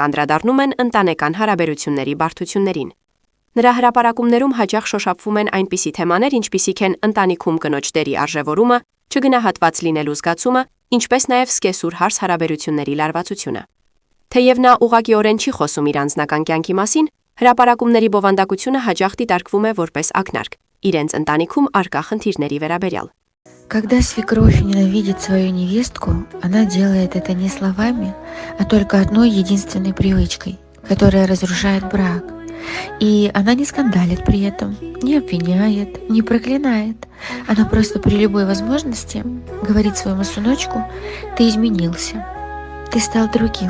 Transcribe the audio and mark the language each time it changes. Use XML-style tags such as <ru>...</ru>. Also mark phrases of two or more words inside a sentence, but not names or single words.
<hy>անդրադառնում են ընտանեկան հարաբերությունների բարդություններին։ Նրա հրապարակումներում հաճախ շոշափվում են այնպիսի թեմաներ, ինչպիսիք են ընտանիքում կնոջ դերի արժևորումը, չգնահատված լինելու զգացումը, ինչպես նաև սկեսուր հարս հարաբերությունների լարվածությունը։ Թեև նա ուղղակիորեն չի խոսում իր անձնական կյանքի մասին, հրապարակումների բովանդակությունը հաճախ դիտարկվում է որպես ակնարկ իրենց ընտանիքում առկա խնդիրների վերաբերյալ։</hy> <ru>Когда свекровь ненавидит свою невестку, она делает это не словами, а только одной единственной привычкой, которая разрушает брак. И она не скандалит при этом, не обвиняет, не проклинает. Она просто при любой возможности говорит своему сыночку: ты изменился, ты стал другим.</ru>